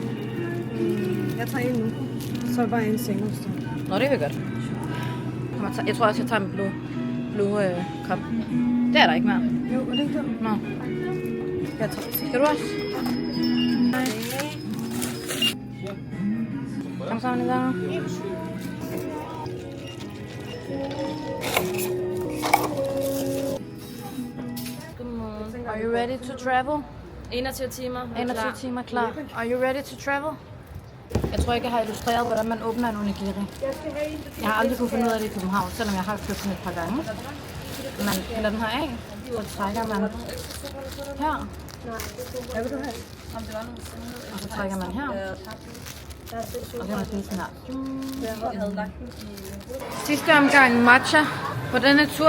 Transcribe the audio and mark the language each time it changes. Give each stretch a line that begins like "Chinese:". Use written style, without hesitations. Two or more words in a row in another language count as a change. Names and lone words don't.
Danish: Jeg tager en nu. Så bare en sengost. Nå, det vil godt. Jeg tror også, jeg tager en
English: blue cup.
Danish: Det er der ikke mere. Jo, er det ikke det? Nå. Jeg tager det. Skal du også? Nej. Kom så, Nida.
English: Are you ready to travel?
Danish: 21 timer. 21 timer klar.
English: Are you ready to travel?
Danish: Jeg tror ikke, jeg har illustreret, hvordan man åbner en onigiri. Jeg har aldrig kunne finde ud af det i København, selvom jeg har købt den et par gange. Man piller den her af, så trækker man her. Hvad vil du have? Og så trækker man her. Og så kan man spise den her. Sidste omgang matcha på denne tur.